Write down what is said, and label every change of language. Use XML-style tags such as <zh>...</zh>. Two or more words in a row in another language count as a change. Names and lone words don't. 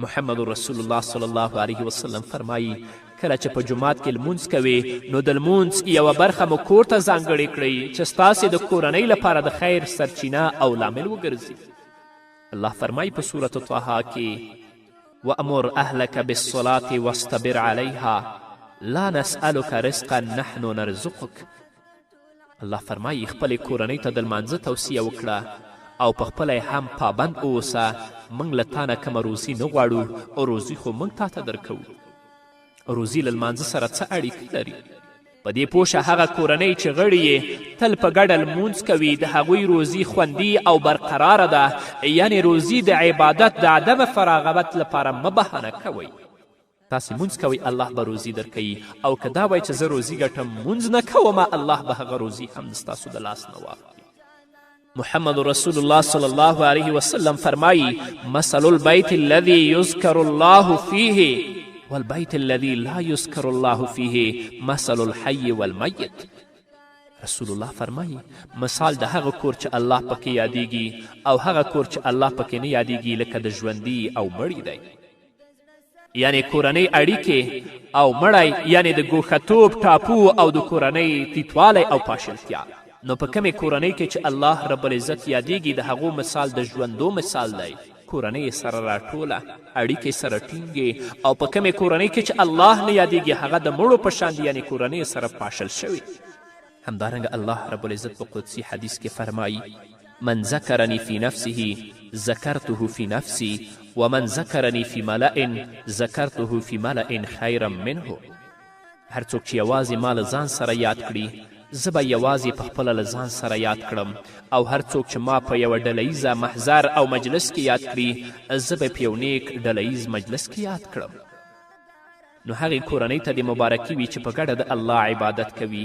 <ps>محمد رسول الله</ps> <ar>صلی الله علیه وسلم</ar> <ps>فرمایي کله چې په جومات کې لمونځ کوئ نو د لمونځ یوه برخه مو کور ته ځانګړې کړئ چې ستاسې د کورنۍ لپاره د خیر سرچینه او لامل وګرځي. الله فرمایي په سورة طه کې</ps> <ar>وأمر أهلك بالصلاة واصطبر عليها لا نسألك رزقا نحن نرزقك.</ar> <ps>الله فرمایي خپلې کورنۍ ته د لمانځه توصیه وکړه او په خپله هم پابند اوسه موږ له تا نه کومه روزي نه غواړو او روزي خو موږ تا ته درکوو. روزي له لمانځه سره څه اړیکه لري؟ په دې پوه شه هغه کورنۍ چې غړي یې تل په ګډه لمونځ کوي د هغوی روزي خوندي او برقراره ده، یعنې روزي د عبادت د عدم فراغت لپاره مه بهانه کوئ. تاسې مونځ کوئ الله به روزي درکوي، او که دا وایي چې زه روزي ګټم مونځ نه کومه الله به هغه روزي هم ستاسو د لاس نه واخلي.</ps> <ar>محمد رسول الله صلی الله علیه وسلم فرمایي مثل البیت الذي یذکر الله فیه والبیت الذي لا یذکر الله فیه مثل الحی والمیت.</ar> <ps>رسول الله فرمایي مثال د هغه کور چې الله پکې یادیږي او هغه کور چې الله پکې نه یادیږي لکه د ژوندي او مړي دی. یعنی کورنۍ اړیکې او مړی یعنی د ګوښتوب ټاپو او د کورنۍ تیتوالی او پاشلتیا. نو په کمې کورنۍ کې چې</ps> <ar>الله رب العزت</ar> <ps>یادیږي د هغو مثال د ژوندو مثال دی. کورنۍ سره راټوله، اړیکې سره ټینګې، او په کمې کورنۍ کې چې</ps> <ar>الله نه یادیږي</ar> <ps>هغه د مړو په شان یعنی کورنۍ سره پاشل شوي.</ps> <ar>همدارنګه الله رب العزت</ar> <ps>په قدسي حدیث کې فرمایي</ps> <ar>من ذکرنی فی نفسه ذکرته فی نفسی ومن ذکرنی فی ملأ ذکرته فی ملأ خیرا منه.</ar> <ps>هر څوک چې یوازې ما له ځان سره یاد کړي زه به یوازې په خپله له ځان سره یاد کړم، او هر څوک چې ما په یوه ډله محضر او مجلس کې یاد کړي زه به په یو نیک ډله مجلس کې یاد کړم. نو هغې کورنۍ ته د مبارکي وي چې په ګډه د الله عبادت کوي.</ps>